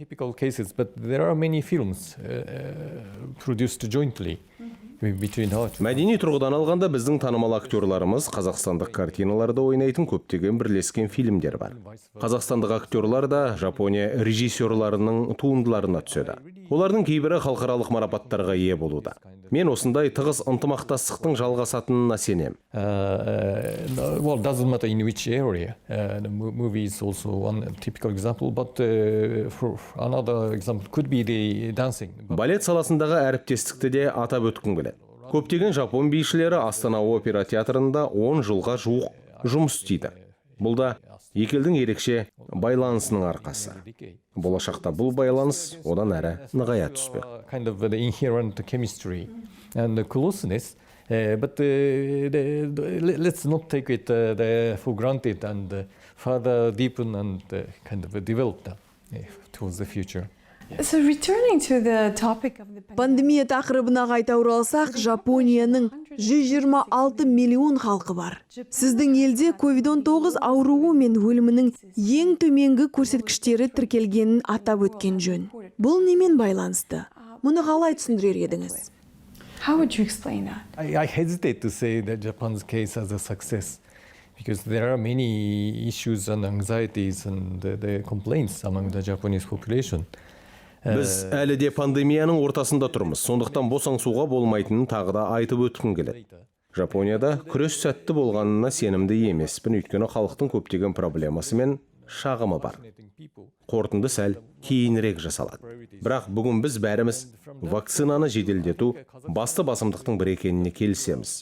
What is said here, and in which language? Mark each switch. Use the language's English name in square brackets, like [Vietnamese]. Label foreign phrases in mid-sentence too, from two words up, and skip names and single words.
[Kazakh] Мәдени тұрғыдан алғанда біздің танымал актерларымыз қазақстандық картиналарда ойнайтын көптеген бірлескен фильмдер бар. Қазақстандық актерлар да Жапония режиссерларының туындыларына түседі. Олардың кейбірі халықаралық марапаттарға ие болуда. Мен осындай тығыз ынтымақтастықтың жалғасатынына сенем. [English] Well, doesn't matter in which area. The movie is also one typical example, but for another example could be the dancing. [Kazakh] Балет саласындағы әріптестікті де атап өткім келеді. Көптеген жапон бишілері Астана опера театрында 10 жылға жуық жұмыс істейді. Бұл да екі елдің ерекше байланысының арқасы. Болашақта бұл байланыс одан әрі нығая түспек. [English] Kind of the inherent chemistry and the closeness, but let's not take it for granted and further deepen and kind of develop that towards the future. So returning to the topic of the [Kazakh] Пандемия тақырыбына қайта оралсақ, Жапонияның 126 миллион халқы бар. Сіздің елде COVID-19 ауруы мен өлімінің ең төменгі көрсеткіштері тіркелгенін атап өткен жөн. Бұл немен байланысты? Мұны қалай түсіндірер едіңіз? [English] How would you explain that? I hesitate to say that Japan's case as a success because there are many issues and anxieties and the complaints among the Japanese population. [Kazakh] Біз әлі де пандемияның ортасында тұрмыз. Сондықтан босаңсуға болмайтынын тағы да айтып өткім келеді. Жапонияда күрес сәтті болғанына сенімді емеспін, өйткені халықтың көптеген проблемасы мен шағымы бар. Қорытынды сәл кейінірек жасалады. Бірақ бүгін біз бәріміз вакцинаны жеделдету басты басымдықтың бір екеніне келісеміз.